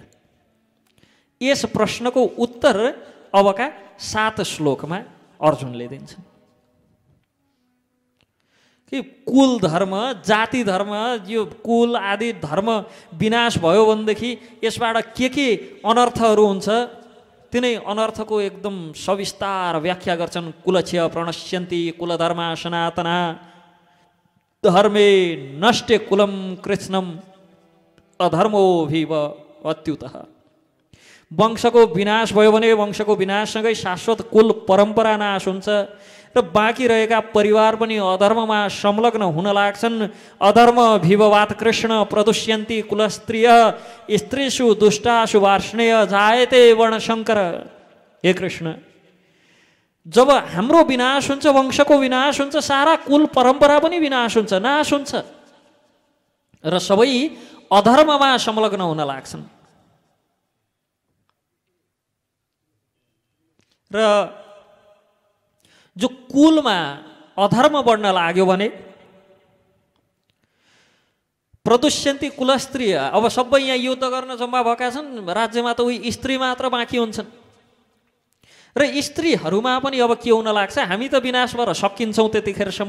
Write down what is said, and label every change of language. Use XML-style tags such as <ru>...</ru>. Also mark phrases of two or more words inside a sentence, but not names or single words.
<ne>यस प्रश्नको उत्तर अबका 7 श्लोकमा अर्जुनले दिन्छन् कि कुल धर्म, जाति धर्म, यो कुल आदि धर्म विनाश भयो भनेदेखि यसबाट के अनर्थहरू हुन्छ, तिनै अनर्थको एकदम सविस्तार व्याख्या गर्छन्।</ne> <sa>कुलक्ष्य प्रणश्यन्ति कुलधर्मा सनातना धर्मे नष्टे कुलम कृष्णम अधर्मो भिव अत्युतः।</sa> <ne>वंशको विनाश भयो भने वंशको विनाशसँगै शाश्वत कुल परम्परा नाश हुन्छ र बाँकी रहेका परिवार पनि अधर्ममा संलग्न हुन लाग्छन्।</ne> <sa>अधर्म भिववात कृष्ण प्रदुष्यन्ति कुलस्त्रिय स्त्रीषु दुष्टासु वार्ष्णेय जायते वर्णशङ्कर।</sa> <ne>हे कृष्ण, जब हाम्रो विनाश हुन्छ, वंशको विनाश हुन्छ, सारा कुल परम्परा पनि विनाश हुन्छ, नाश हुन्छ र सबै अधर्ममा संलग्न हुन लाग्छन्। र जो कुलमा अधर्म बढ्न लाग्यो भने</ne> <sa>प्रदुष्यन्ति कुलस्त्रीय,</sa> <ne>अब सबै यहाँ युद्ध गर्न जम्मा भएका छन्, राज्यमा त उही स्त्री मात्र बाँकी हुन्छन् र स्त्रीहरूमा पनि अब के हुन लाग्छ, हामी त विनाश भएर सकिन्छौँ त्यतिखेरसम्म।</ne>